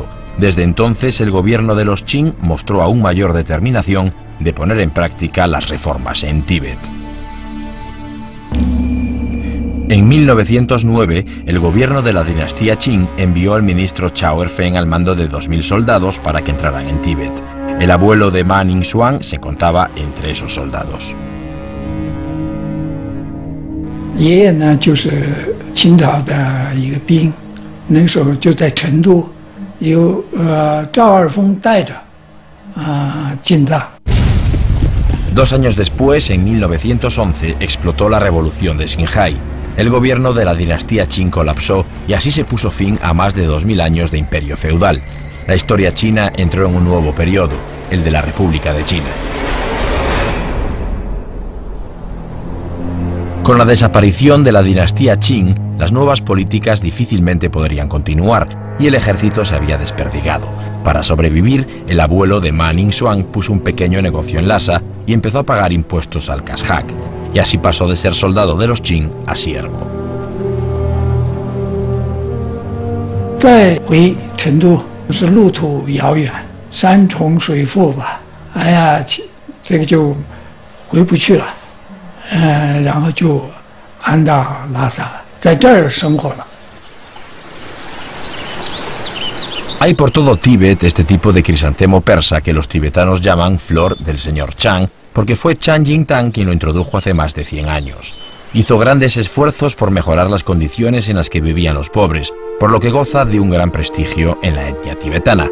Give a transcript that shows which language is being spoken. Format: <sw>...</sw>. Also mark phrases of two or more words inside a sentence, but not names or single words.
<es>Desde entonces, el gobierno de los Qing mostró aún mayor determinación de poner en práctica las reformas en Tíbet. En 1909, el gobierno de la dinastía Qing envió al ministro Chao Er-feng al mando de 2000 soldados para que entraran en Tíbet. El abuelo de Ma Ningsuan se contaba entre esos soldados.</es> <zh>爷爷呢，就是清朝的一个兵，那时候就在成都，由赵二峰带着进藏。</zh> <es>2 años después, en 1911, explotó la revolución de Xinhai. El gobierno de la dinastía Qing colapsó y así se puso fin a más de 2000 años de imperio feudal. La historia china entró en un nuevo periodo, el de la República de China. Con la desaparición de la dinastía Qing, las nuevas políticas difícilmente podrían continuar y el ejército se había desperdigado. Para sobrevivir, el abuelo de Ma Ningsuan puso un pequeño negocio en Lhasa y empezó a pagar impuestos al Kashhak, y así pasó de ser soldado de los Qing a siervo.</es> <zh>再回成都是路途遥远，山重水复吧，哎呀，这个就回不去了，然后就安到拉萨了，在这儿生活了。</zh> <es>Hay por todo Tíbet este tipo de crisantemo persa que los tibetanos llaman flor del señor Chang, porque fue Chang Jingtang quien lo introdujo hace más de 100 años. Hizo grandes esfuerzos por mejorar las condiciones en las que vivían los pobres, por lo que goza de un gran prestigio en la etnia tibetana.</es>